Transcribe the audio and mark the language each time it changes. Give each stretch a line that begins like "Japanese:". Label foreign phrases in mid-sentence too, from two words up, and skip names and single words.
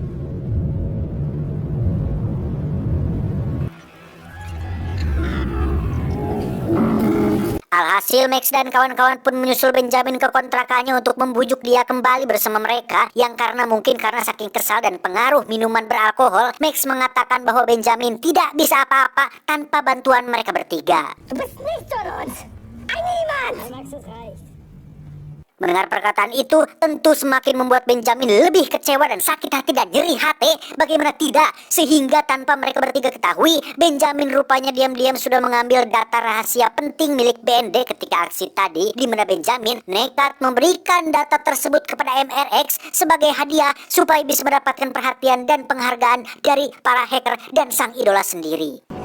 Indonesian: Alhasil, Max dan kawan-kawan pun menyusul Benjamin ke kontrakannya untuk membujuk dia kembali bersama mereka, yang karena saking kesal dan pengaruh minuman beralkohol, Max mengatakan bahwa Benjamin tidak bisa apa-apa tanpa bantuan mereka bertiga.
German: Du bist nicht von uns. Ein Niemand. Max, es reicht.
Indonesian: Mendengar perkataan itu tentu semakin membuat Benjamin lebih kecewa dan sakit hati dan nyeri hati. Bagaimana tidak, sehingga tanpa mereka bertiga ketahui, Benjamin rupanya diam-diam sudah mengambil data rahasia penting milik BND ketika aksi tadi, di mana Benjamin nekat memberikan data tersebut kepada MRX sebagai hadiah supaya bisa mendapatkan perhatian dan penghargaan dari para hacker dan sang idola sendiri.